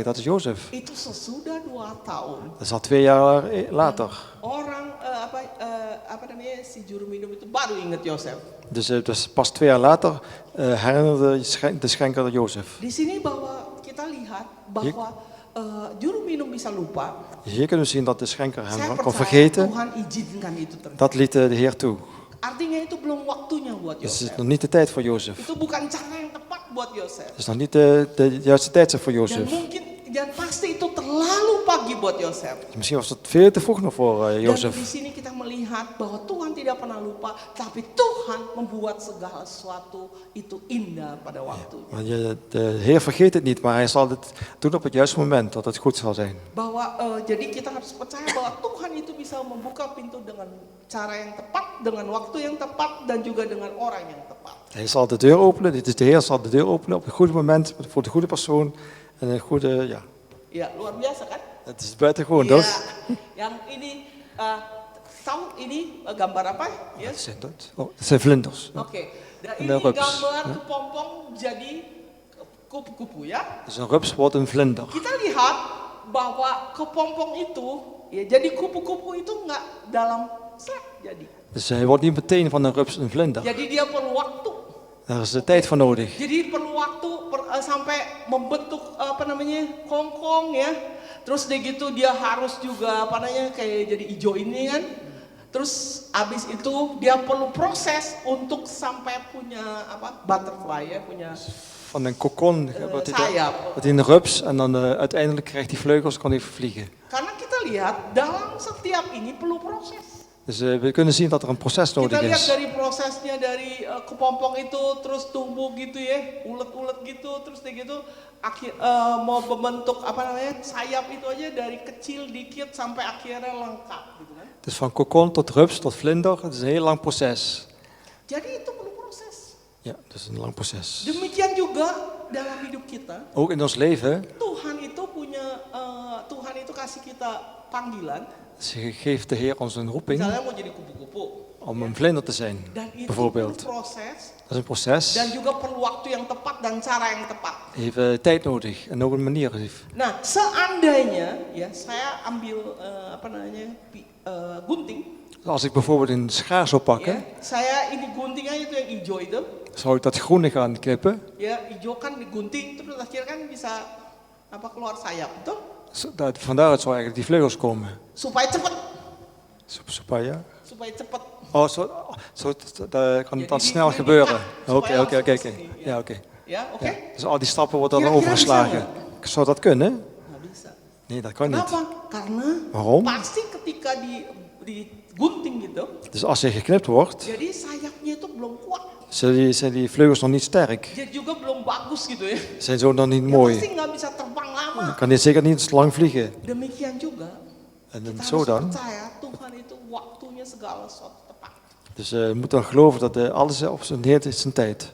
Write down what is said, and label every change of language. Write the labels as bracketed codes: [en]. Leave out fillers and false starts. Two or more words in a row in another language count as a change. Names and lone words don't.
[nl] Dat is Jozef. [id] Itu sesudah 2 tahun. [nl] Dat is al 2 jaar later. [id] Orang si juru minum itu baru ingat Yosef. [nl] Dus pas 2 jaar later herinnerde de schenker Jozef. [id] Di sini bahwa kita lihat bahwa juru minum bisa lupa. [nl] Hier kunnen we zien dat de schenker [id] Saya [nl] hem kon [id] percaya [nl] vergeten. [id] Tuhan izinkan itu terjadi. [nl] Dat liet de Heer toe. [id] Artinya itu belum waktunya buat [nl] Dus het [id] Yosef. [nl] is nog niet de tijd voor Jozef. [id] Itu bukan cara yang tepat buat Yosef. [nl] Het is nog niet de juiste tijdstip voor [id] Dan [nl] Jozef. [id] mungkin dan pasti itu terlalu pagi buat Yosef. [nl] Dus misschien was het veel te vroeg nog voor [id] Dan di [nl] Jozef. [id] sini kita melihat bahwa Tuhan tidak pernah lupa, tapi Tuhan membuat segala sesuatu itu indah pada waktunya. [nl] Maar de Heer vergeet het niet, maar hij zal het doen op het juiste moment, dat het goed zal zijn. [id] Bahwa jadi kita harus percaya bahwa Tuhan itu bisa membuka pintu dengan cara yang tepat, dengan waktu yang tepat, dan juga dengan orang yang tepat. [nl] Hij zal de deur openen, dit is de Heer zal de deur openen op het goede moment, voor de goede persoon. En een goede, ja, [id] Ya, luar biasa kan? [nl] het is buitengewoon, [id] Ya, [nl] toch? [id] yang ini tahu ini gambar apa? Ya. [nl] Wat zijn dat? Oh, dat zijn vlinders. [id] Oke. Dan [nl] En [id] ini [nl] de rups. [id] gambar kepompong jadi kupu-kupu ya. [nl] Dus een rups wordt een vlinder. [id] Kita lihat bahwa kepompong itu, ya jadi kupu-kupu itu nggak dalam jadi. [nl] Dus hij wordt niet meteen van een rups een vlinder. [id] Jadi dia perlu waktu. [nl] Daar is de tijd voor nodig. [id] Jadi perlu waktu sampai membentuk kongkong ya. Terus dia gitu dia harus juga kayak jadi hijau ini kan. Terus abis itu dia perlu proses untuk sampai punya butterfly ya, punya [nl] Van een kokon wordt [id] sayap. [nl] hij een rups en dan uiteindelijk krijgt hij vleugels, kan hij vliegen. [id] Karena kita lihat dalam setiap ini perlu proses. [nl] Dus we kunnen zien dat er een proces [id] Kita [nl] nodig [id] lihat [nl] is. [id] dari prosesnya dari kepompong itu terus tumbuh gitu ya, ulet-ulet gitu, terus dia gitu mau membentuk sayap itu aja dari kecil dikit sampai akhirnya lengkap gitu kan. [nl] Dus van kokon tot rups tot vlinder, het is een heel lang proces. [id] Jadi itu perlu proses. [nl] Ja, dat is een lang proces. [id] Demikian juga dalam hidup kita, [nl] Ook in ons leven, [id] Tuhan itu kasih kita panggilan. [nl] geeft de Heer ons een roeping [id] Misalnya mau jadi kupu-kupu. [nl] om een vlinder te zijn, [id] Dan itu perlu [nl] bijvoorbeeld. [id] proses [nl] Dat is een proces, [id] dan juga perlu waktu yang tepat dan cara yang tepat. [nl] heeft tijd nodig en ook een manier. [id] Nah, seandainya ya saya ambil gunting, [nl] Als ik bijvoorbeeld een schaar zou [id] ya, [nl] pakken, [id] saya ini guntingnya itu yang hijau itu, [nl] zou ik dat groene gaan knippen. [id] ya hijau kan digunting terus akhirnya kan bisa keluar sayap, betul? [nl] Van daaruit zou eigenlijk die vleugels komen. [id] Supaya cepet, Supaya. supaya cepet. [nl] Oh, dat kan het dan snel gebeuren. Oké. Ja, oké. [id] Ya, oke? [nl] Ja. Dus al die stappen worden dan [id] Kira-kira [nl] overgeslagen. Zou dat kunnen? [id] Nggak bisa. [nl] Nee, dat kan niet. [id] Kenapa? Karena [nl] Waarom? [id] pasti ketika digunting gitu, [nl] Dus als je geknipt wordt, [id] jadi sayapnya itu belum kuat. [nl] zijn die vleugels nog niet sterk. [id] Jadi juga belum bagus gitu ya. [nl] Zijn zo nog niet [id] Ya, [nl] mooi. [id] pasti nggak bisa terbang lama. [nl] Dan kan dit zeker niet lang vliegen. [id] Demikian juga [nl] En [id] kita [nl] zo [id] harus [nl] dan. [id] percaya Tuhan itu waktunya segala sesuatu tepat. [nl] Dus je moet dan geloven dat alles op zijn Heer is zijn tijd.